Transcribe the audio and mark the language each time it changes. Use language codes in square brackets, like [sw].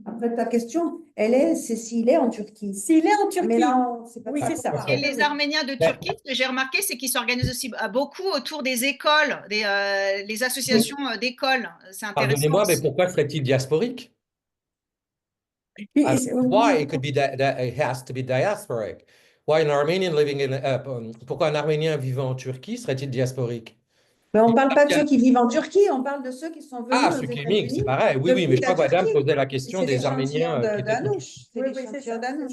[fr] Après, ta question, c'est s'il est en Turquie. S'il est en Turquie. Mais là, c'est pas Oui, c'est ça. Et les Arméniens de Turquie, ce que j'ai remarqué, c'est qu'ils s'organisent aussi beaucoup autour des écoles, les associations d'écoles. C'est intéressant. Pardonnez-moi, mais pourquoi serait-il diasporique? [en] Why it could be it has to be diasporic? Why an Armenian living [fr] pourquoi un Arménien vivant en Turquie serait-il diasporique? Mais on ne parle pas de ceux qui vivent en Turquie, on parle de ceux qui sont venus aux ceux qui États-Unis. émigrent, c'est pareil. Oui, oui, mais je crois que madame posait la question des Arméniens qui étaient d'Anouche. C'est Oui, l'échantillon d'Anouche.